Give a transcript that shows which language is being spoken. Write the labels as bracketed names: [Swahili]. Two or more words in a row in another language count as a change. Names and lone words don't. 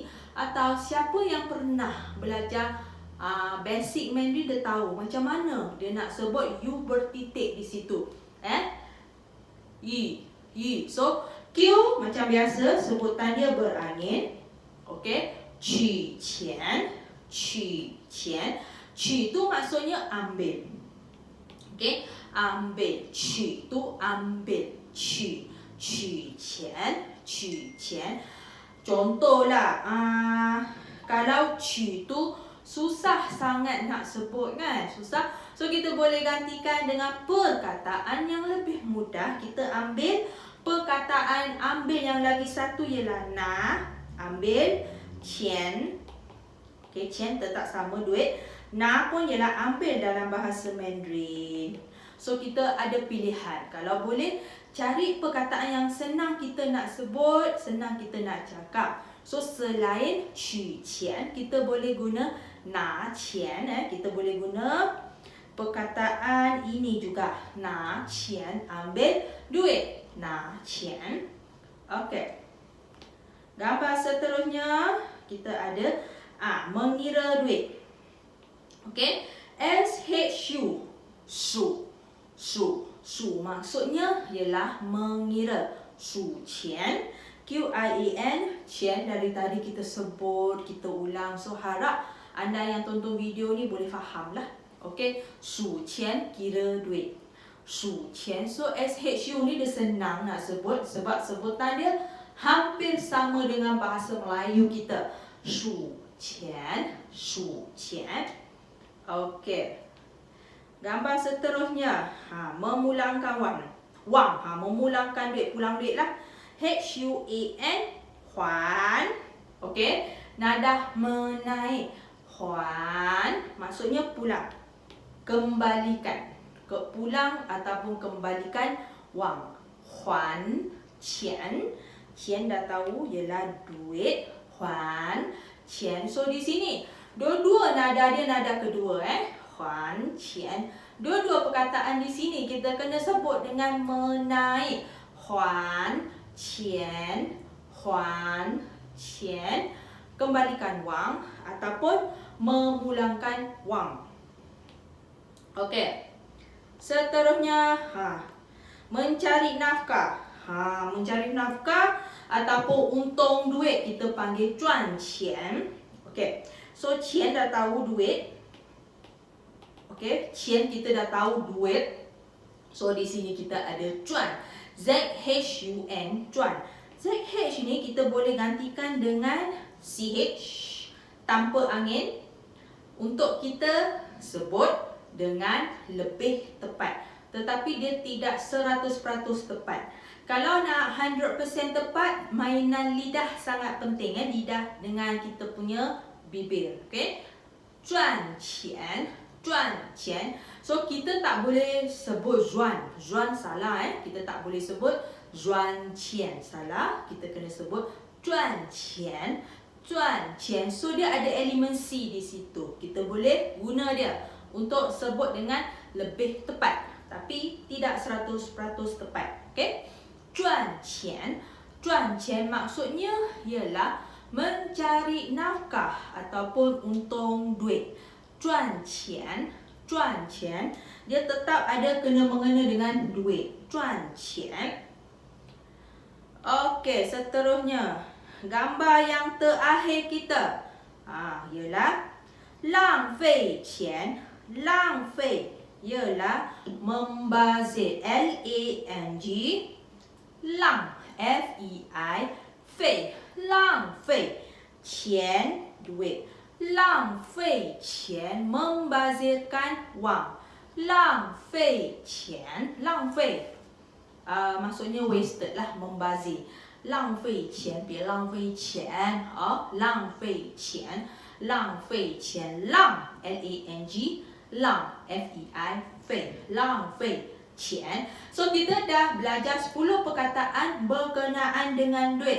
[Malay] Atau siapa yang pernah belajar basic Mandarin dia tahu macam mana dia nak sebut U bertitik di situ. I. So, Q macam biasa sebutan dia berangin. Okey. [Chinese] 取钱, 取钱. [Malay] 取 tu maksudnya ambil. Okey, ambil. 取 tu ambil. [Chinese] 取 钱, 取钱. [Malay] Contohlah, kalau 取 tu susah sangat nak sebut kan? Susah. So, kita boleh gantikan dengan perkataan yang lebih mudah. Kita ambil perkataan ambil yang lagi satu ialah na, ambil. 钱, okay, 钱 tetap sama duit. Na pun ialah ambil dalam bahasa Mandarin. So, kita ada pilihan. Kalau boleh, cari perkataan yang senang kita nak sebut, senang kita nak cakap. So, selain 取钱, kita boleh guna 拿钱. Kita boleh guna perkataan ini juga. [Chinese] 拿钱, [Malay] ambil duit. [Chinese] 拿钱. [Malay] Okey. Gambar seterusnya, kita ada mengira duit. Okey. SHU. Su maksudnya ialah mengira. [Chinese] 数钱. QIAN. [Malay] 钱 dari tadi kita sebut, kita ulang. So, harap anda yang tonton video ni boleh faham lah. Okey. 数钱 kira duit. [Chinese] 数钱. [Malay] So, SHU ni dia senang nak sebut sebab sebutan dia hampir sama dengan bahasa Melayu kita. [Chinese] 数钱, 数钱. [Malay] Okey. Gambar seterusnya, memulangkan wang. Memulangkan duit, pulang duit lah. [Chinese] HUAN, 还. Okey. [Malay] Nada menaik. 还 maksudnya pulang. Kembalikan. Pulang ataupun kembalikan wang. 还钱. 钱 dah tahu ialah duit. [Chinese] 还钱. [Malay] So, di sini dua-dua nada dia nada kedua. [Chinese] 还钱. [Malay] Dua-dua perkataan di sini kita kena sebut dengan menaik. [Chinese] 还钱, 还钱. [Malay] Kembalikan wang ataupun memulangkan wang. Okey. Seterusnya, mencari nafkah. Mencari nafkah ataupun untung duit kita panggil 赚钱. Okey. So, 钱 dah tahu duit. Okey, 钱 kita dah tahu duit. So, di sini kita ada [Chinese] 赚. 赚, 赚. [Malay] ZH ni kita boleh gantikan dengan CH tanpa angin untuk kita sebut dengan lebih tepat. Tetapi dia tidak 100% tepat. Kalau nak 100% tepat, mainan lidah sangat penting. Lidah dengan kita punya bibir. Okey. [Chinese] 赚钱, 赚钱. [Malay] So, kita tak boleh sebut 赚. 赚 salah. Kita tak boleh sebut 赚钱. Salah. Kita kena sebut [Chinese] 赚钱. 赚钱. [Malay] So dia ada elemen C di situ. Kita boleh guna dia untuk sebut dengan lebih tepat, tapi tidak 100% tepat. [Chinese] Okey. 赚钱. 赚钱 [Malay] maksudnya ialah mencari nafkah ataupun untung duit. [Chinese] 赚钱。赚钱. [Malay] Dia tetap ada kena-mengena dengan duit. [Chinese] 赚钱. [Malay] Okey, seterusnya. Gambar yang terakhir kita ialah [Chinese] 浪费钱. 浪费 [Malay] ialah membazir. [Chinese] L-A-N-G. Lang. F-E-I. Fei. 浪费。钱. Duit. 浪费钱. [Malay] Membazirkan wang. [Chinese] 浪费钱。浪费. [Malay] Maksudnya wasted lah, membazir. [Chinese] 浪费钱，别浪费钱啊！浪费钱，浪费钱，浪 L-A-N-G， 浪 F-E-I， 费，浪费钱。 [Malay] So kita dah belajar 10 perkataan berkenaan dengan duit.